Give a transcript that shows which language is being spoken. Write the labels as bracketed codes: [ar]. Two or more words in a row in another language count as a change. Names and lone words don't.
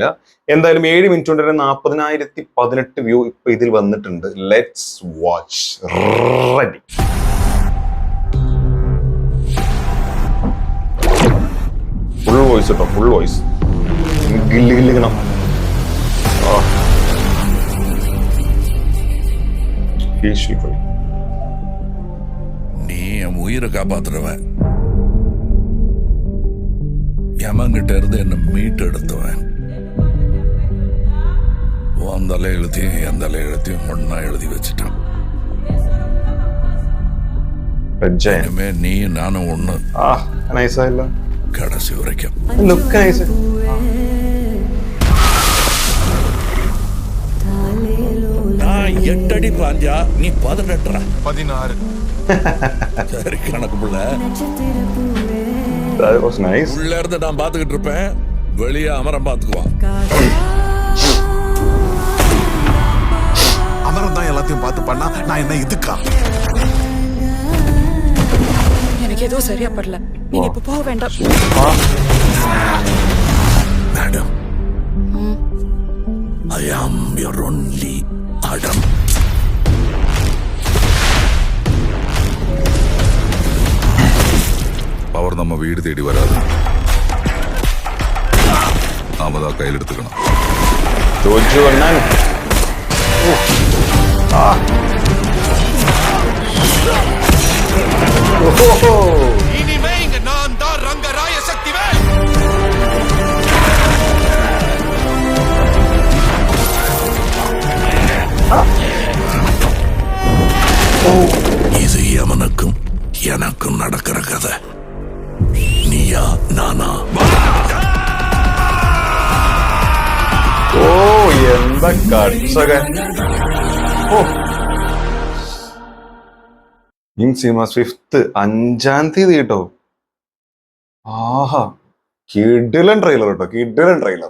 [ml] എന്തായാലും 7 മിനിറ്റ് കൊണ്ട് തന്നെ 40,018 വ്യൂ ഇപ്പൊ ഇതിൽ വന്നിട്ടുണ്ട്. [en] let's watch. ready. full voice കേട്ടോ, full voice. [ml] ഗില്ല് ഗില്ലിക്കണം. [ta] நீ என் உயிரை காப்பாத்துறவன், யமங்கிட்ட இருந்து என்ன மீட்டு எடுத்தவன். உன் தலை எழுத்தையும் என் தலை எழுத்தையும் ஒன்னா எழுதி வச்சுட்டான். இனிமே நீயும் நானும் ஒண்ணு, கடைசி வரைக்கும். நான் 8 அடி பாஞ்சா நீ 18, 16. சரி கணக்கு புள்ள. [en] That was nice. [ta] உள்ள இருந்து நான் பாத்துக்கிட்டு இருப்பேன், வெளியே அமரம் பாத்துக்குவான். அமரம் தான் எல்லாத்தையும் பார்த்து பண்ணா நான் என்ன இதுக்கா? எனக்கு எதுவும் சரியா படல, நீங்க இப்ப போக வேண்டாம். மேடம், [en] I am your only Adam. [ta] அவர் நம்ம வீடு தேடி வராது, நாம தான் கையில் எடுத்துக்கணும். இனிமே இங்க நான் தான் ரங்கராய சக்திவேல். இது எவனுக்கும் எனக்கும் நடக்கிற கதை. நீயா நானா? [ml] ഓ എന്താ കർഷകൻ. സിനിമ 5th 5-ാം തീയതി കേട്ടോ. ആഹാ, കിടിലൻ ട്രെയിലർ കേട്ടോ, കിടിലൻ ട്രെയിലർ.